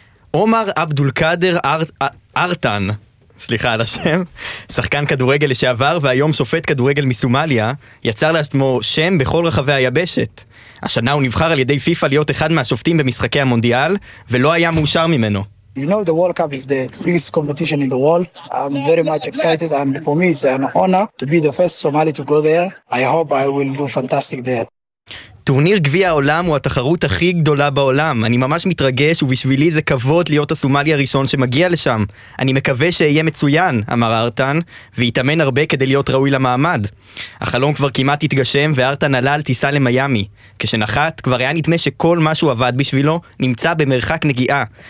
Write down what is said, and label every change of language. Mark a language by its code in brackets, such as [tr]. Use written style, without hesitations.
[he] עומר אבדול קאדר ארטן, סליחה על השם, שחקן כדורגל לשעבר והיום שופט כדורגל מסומליה, יצר לעצמו שם בכל רחבי היבשת. השנה הוא נבחר על ידי פיפה להיות אחד מהשופטים במשחקי המונדיאל, ולא היה מאושר ממנו. [en] You know, the World Cup is the biggest competition in the world. I'm very much excited, and for me it's an honor to be the first Somali to go there. I hope I will do fantastic there. [he] טורניר גביע העולם הוא התחרות הכי גדולה בעולם. אני ממש מתרגש, ובשבילי זה כבוד להיות הסומלי הראשון שמגיע לשם. אני מקווה שיהיה מצוין, אמר ארטן, והתאמן הרבה כדי להיות ראוי למעמד. החלום כבר כמעט התגשם, וארטן עלה על טיסה למיימי. כשנחת, כבר היה נדמה שכל מה שהוא עבד בשבילו נמצא במרחק נגיעה.